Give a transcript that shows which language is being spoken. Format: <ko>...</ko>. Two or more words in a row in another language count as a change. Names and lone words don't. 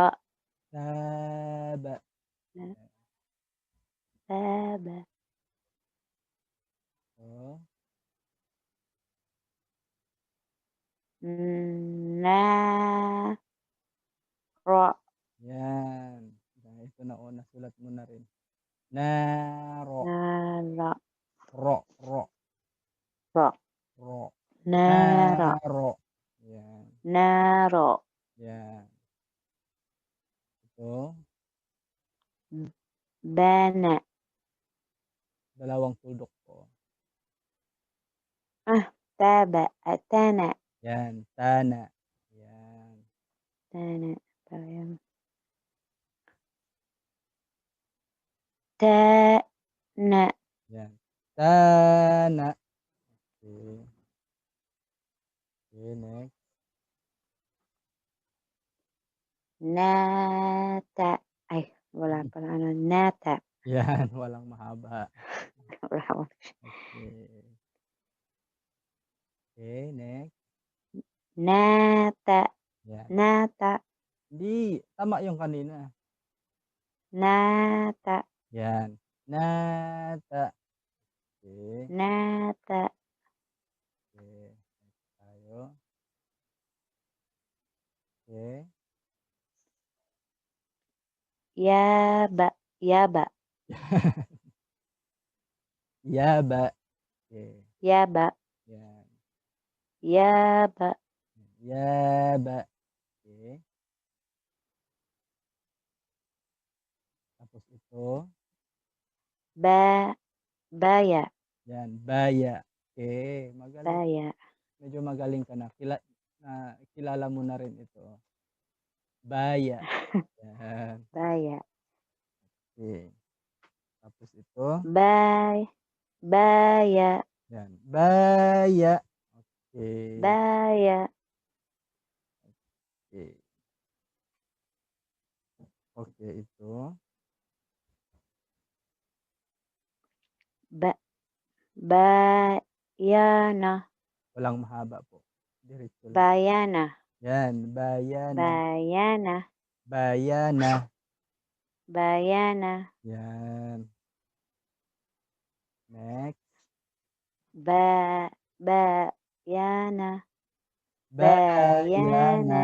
<ar>Taba, 'yan. tebe, Oh, na, ro,</ar> <tl>'yan. Ito na, oh, nasulat mo na rin.</tl> <ar>Naro, na, ro, ro, ro, ro, naro, naro, 'yan, naro,</ar> <tl>'yan. Ito,</tl> <ar>bene,</ar> <tl>dalawang tuldok po.</tl> <ar>tana,</ar> <tl>Yan, tana. Yan.</tl> <ar>tana, bayam. Tana,</ar> <tl>Yan. Tana. Okay.</tl> <en>Okay, next.</en> <ar>nata.</ar> <tl>Ay, wala pala ano, nata. Yan, walang mahaba. Wala akong</tl> <en>Okay. Okay, next.</en> <ar>nata,</ar> <tl>Yan.</tl> <ar>nata,</ar> <tl>Hindi, tama yung kanina.</tl> <ar>nata,</ar> <tl>Yan. Nata. Okay.</tl> <ar>nata,</ar> <tl>Okay. Next tayo. Okay.</tl> <ar>yaba, yaba, Yaba. Okay. yaba,</ar> <tl>Yan.</tl> <ar>yaba, Yaba.</ar> <tl>Okay. Tapos ito.</tl> <ar>baya,</ar> <tl>Yan. Baya. Okay. Magaling.</tl> <ar>baya,</ar> <tl>Medyo magaling ka na. Kilala mo na rin ito. Baya. Yan.</tl> <ar>baya,</ar> <tl>Okay. Tapos ito.</tl> <ar>baya,</ar> <tl>Yan. Baya. Okay.</tl> <ar>baya,</ar> <tl>Okay. Okay, ito.</tl> <ar>bayana,</ar> <tl>Walang mahaba po. Diretso lang.</tl> <ar>bayana,</ar> <tl>Yan. Bayana.</tl> <ar>bayana, Bayana. bayana,</ar> <tl>Yan. Next.</tl> <ar>bayana, Bayana.</ar>